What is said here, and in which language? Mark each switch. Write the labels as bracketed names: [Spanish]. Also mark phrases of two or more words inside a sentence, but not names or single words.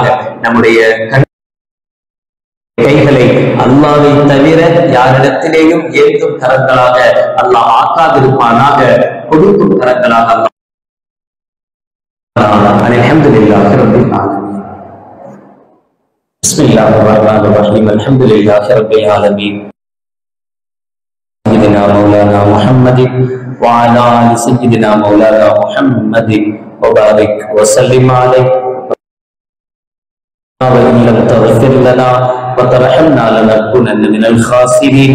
[Tamil] நம்முடைய கைகளை அல்லாஹ்வை தவிர யாரிடத்திலேயும் ஏற்கும் கரங்களாக அல்லாஹ் ஆக்காதிருப்பானாக, கொடுக்கும் கரங்களாக அல்லாஹ். [Arabic] الحمد لله رب العالمين. بسم الله الرحمن الرحيم. الحمد لله رب العالمين. سيدنا مولانا محمد وعلى آل سيدنا مولانا محمد وبارك وسلم عليه. وإن لم تغفر لنا وترحمنا لنكونن من الخاسرين.